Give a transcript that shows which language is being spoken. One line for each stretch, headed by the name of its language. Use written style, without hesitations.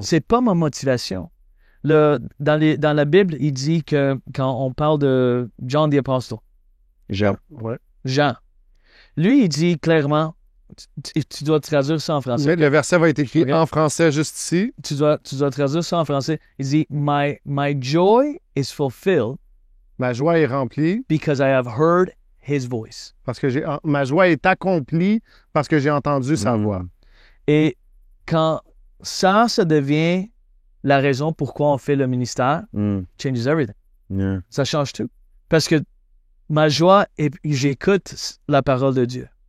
French: C'est pas ma motivation. Dans la Bible, il dit que quand on parle de John the Apostle, J'aime. Ouais. Jean, lui, il dit clairement, tu dois traduire ça en français. Mais le verset va être écrit Ok. en français juste ici. Tu dois traduire ça en français. Il dit,
English: my joy is fulfilled
French: Ma joie est remplie
English: because I have heard his voice.
French: parce que ma joie est accomplie parce que j'ai entendu sa Mm. voix. Et quand ça devient la raison pourquoi on fait le ministère, Hmm.
English: changes everything. Yeah.
French: Ça change tout. Parce que ma joie, j'écoute la parole de Dieu.